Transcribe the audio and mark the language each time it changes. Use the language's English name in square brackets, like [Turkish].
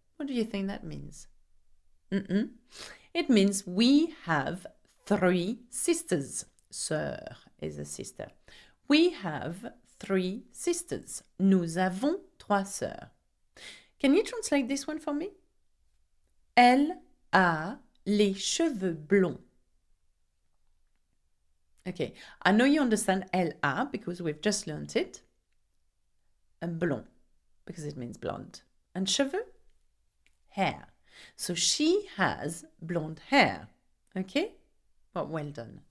[English] What do you think that means? It means we have 3 sisters. Sœur is a sister. We have 3 sisters. [French] Nous avons 3 sœurs. [English] Can you translate this one for me? [French] Elle a les cheveux blonds. [English] Okay, I know you understand [French] elle a [English] because we've just learnt it. And blond because it means blonde. And cheveux? Hair. So she has blonde hair. Okay? Well done.